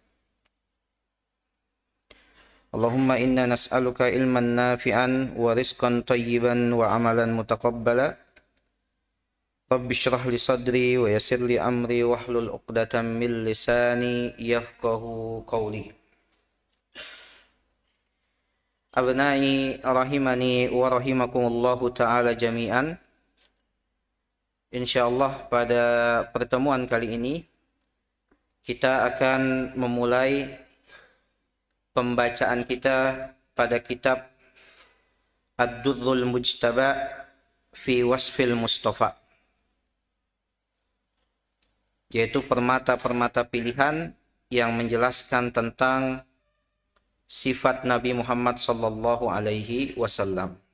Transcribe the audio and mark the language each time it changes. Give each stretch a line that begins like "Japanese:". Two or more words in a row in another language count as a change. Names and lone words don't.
Arabic: اللهم إنا نسألك علما نافعا ورزقا طيبا وعملا متقبلا. رب اشرح لي صدري ويسر لي أمري واحلل عقدة من لساني يفقه قولي. أبنائي رحمني ورحمكم الله تعالى جميعا.
Indonesian: Insyaallah pada pertemuan kali ini kita akan memulai pembacaan kita pada kitab Ad-Durrul Mujtaba fi Wasfil Mustafa, yaitu permata-permata pilihan yang menjelaskan tentang sifat Nabi Muhammad
Arabic: صلى الله عليه وسلم.